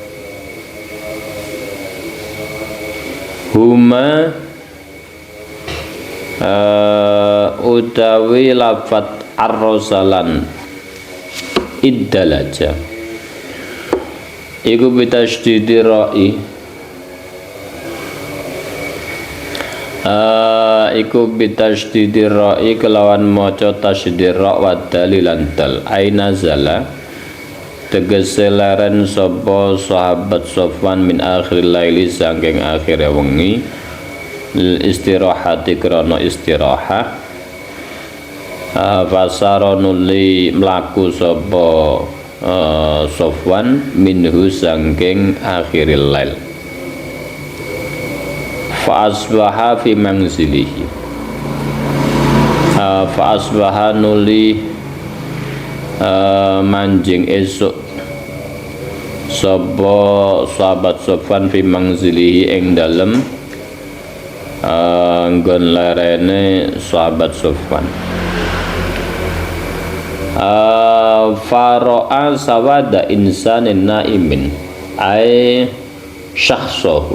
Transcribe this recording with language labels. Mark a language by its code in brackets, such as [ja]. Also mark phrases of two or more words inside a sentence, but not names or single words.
[ar] huma [jv] utawi lafat [ar] ar-rosalan iddalaja iku bitasydidi ra'i iku bitasydidi ra'i [jv] kelawan maca tasydid ra [ar] wa dalilan dal aina zala [jv] tegese leren sapa sahabat Sofwan [ar] min akhiril laili [jv] saking akhire wengi [ar] lil istirahati [jv] krana istirahah fasara nuli mlaku sapa Sofwan minhu sangking [ar] akhiril lail. Fa asbaha fi manzilihi. Fa asbaha [jv] nuli manjing esuk sapa sahabat Sofwan [ar] fi manzilihi [jv] ing dalem nggon lerene sahabat Sofwan. [ar] Faro'a sawada insanin naimin ay syakhsahu.